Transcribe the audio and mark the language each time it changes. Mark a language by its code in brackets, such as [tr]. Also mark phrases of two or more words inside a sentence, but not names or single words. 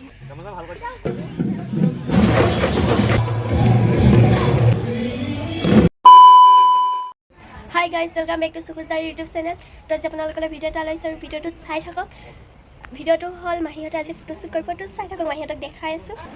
[en] Hi guys, welcome back to Sukuzdar YouTube channel. [as] তো আজি আপোনালোকলৈ ভিডিঅ' এটা লৈছোঁ আৰু ভিডিঅ'টো চাই থাকক. ভিডিঅ'টো হ'ল মাহীহঁত আজি ফটোশ্বুট কৰিব টো চাই থাকক মাহীহঁতক দেখাই আছোঁ.